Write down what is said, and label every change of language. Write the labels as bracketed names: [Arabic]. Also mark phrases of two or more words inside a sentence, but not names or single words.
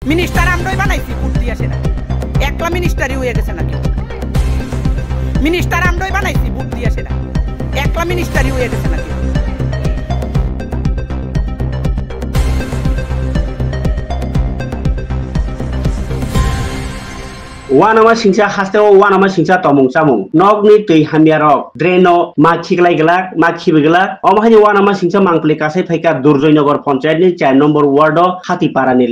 [Bangla] মিনিস্টার আমরাই বানাইছি ভোট দিয়ে সেটা একলা মিনিস্টারই হয়ে গেছে নাকি মিনিস্টার আমরাই বানাইছি ভোট দিয়ে সেটা একলা মিনিস্টারই হয়ে গেছে নাকি [Kok Borok] Wanama singsa hasteo wanama singsa tomung samung nog ni tui hamiarok dreno makhi glaiglak makhi bigla omahani wanama singsa mangpli kasai phaika Durjoynagar panchayat ni 4 number ward Hatipara ni